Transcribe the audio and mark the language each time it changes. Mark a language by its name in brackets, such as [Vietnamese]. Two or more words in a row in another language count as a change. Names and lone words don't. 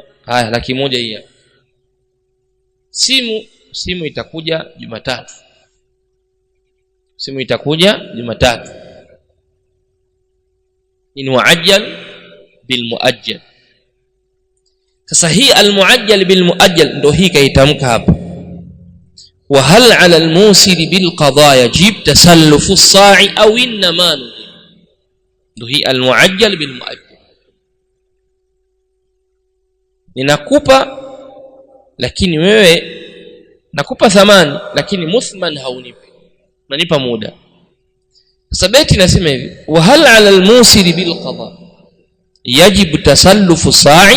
[Swahili] Haya, 100,000 hii hapa. Simu itakuja Jumatatu. Simu itakuja Jumatatu. Ni [Arabic] مؤجل بالمؤجل. [Swahili] Sasa hii [Arabic] المؤجل بالمؤجل [Swahili] ndio hii kaitamka hapa, [Arabic] وهل على المعسر بالقضاء يجب تسلف السعي أو إنما. [Swahili] Ndio hii [Arabic] المؤجل بالمؤجل. [Swahili] Ninakupa, lakini wewe nakupa thamani, lakini muthman haunipi, unanipa muda. Sasa beti nasema hivi, [Arabic] وهل على المعسر بالقضاء يجب تسلف السعي.